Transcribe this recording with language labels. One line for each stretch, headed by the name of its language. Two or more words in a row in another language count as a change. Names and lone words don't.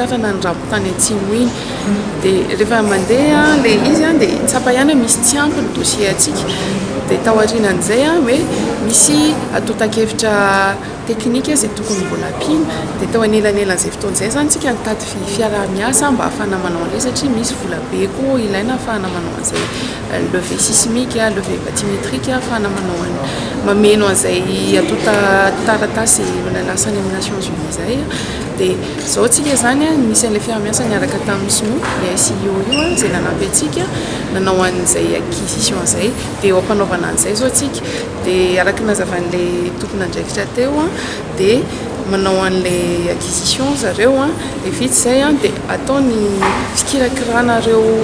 Malagasy: tarana ny rambotany atsimo iny dia rehefa mandeha le izy dia tsapa ihany misy tiampy ny dossier atsika dia tao aorianan'izay hoe misy atotan-kevitra teknika izay tokony mbola ampina dia tao anelan'elan'izay fotoan'izay zany tsika nitady fiarah-miasa mba ahafahana manao an'ilay satria misy vola be koa ilaina ahafahana manao an'izay
French: levée sismique levée bathymétrique
Malagasy: ahafahana manao mameno an'izay atota taratasy lasany amin'ny Nations Unies zay dia zao tsika zany misy an'ilay fiarah-miasa niaraka tamin'ny SNO le SIO io izay nanampy antsika nanao an'izay acquisition zay dia eo ampanaovana an'izay zao tsika dia araka nazavan'ilay tokony andraikitra teo dia manao an'ilay acquisition zareo dia vita izay dia ataony fikirakirana-reo